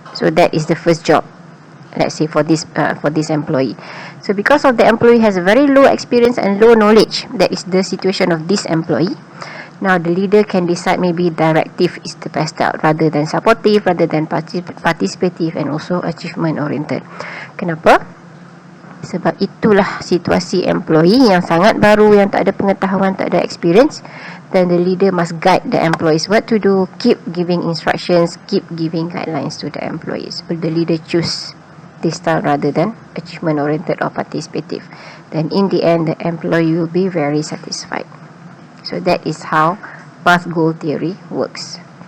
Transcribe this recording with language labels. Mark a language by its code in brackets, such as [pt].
[en] So that is the first job, let's say for this employee. So because of the employee has a very low experience and low knowledge, that is the situation of this employee. Now the leader can decide maybe directive is the best style rather than supportive, rather than participative, and also achievement oriented. [ms] Kenapa? Sebab itulah situasi employee yang sangat baru, yang tak ada pengetahuan, tak ada experience. [en] Then the leader must guide the employees what to do, keep giving instructions, keep giving guidelines to the employees. Will the leader choose this style rather than achievement oriented or participative? Then in the end the employee will be very satisfied. So that is how path goal theory works.